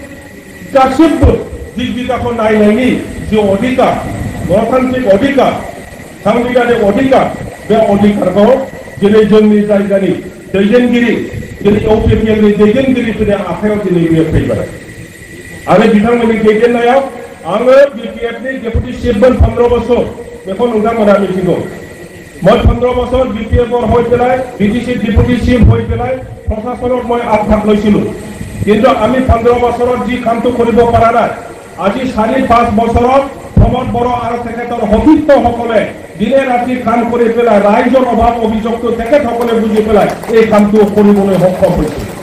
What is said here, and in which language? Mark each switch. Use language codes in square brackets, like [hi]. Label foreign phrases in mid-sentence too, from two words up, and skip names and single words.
[brx] गासिबो दिग बिगाखौ नायनायनि जे अधिकार गणतान्त्रिक अधिकार सांबिधानिक अधिकार बे अधिकारखौ दिनै जोंनि जायगानि दैदेनगिरि दिनै इउपिपिएलनि दैदेनगिरिफोरनि आखायाव दिनै बेयो फैबाय आरो बिथांमोननि दैदेननायाव आङो बिपिएफनि डेपुटी चिफमोन 15 বছর बेखौ नोंथांमोना मिथिगौ। [as] मैं 15 বছর বিপিএফৰ হৈ পেলাই বিটিসি ডিপুটি চিফ হৈ পেলাই প্ৰশাসনত মই আগভাগ লৈছিলোঁ, কিন্তু আমি 15 বছৰত যি কামটো কৰিব পৰা নাই আজি 4-5 বছৰত প্ৰমোদ বড়ো আৰু তেখেতৰ সতীৰ্থসকলে দিনে ৰাতি কাম কৰি পেলাই ৰাইজৰ অভাৱ অভিযোগটো তেখেতসকলে বুজি পেলাই এই কামটো কৰিবলৈ সক্ষম হৈছে।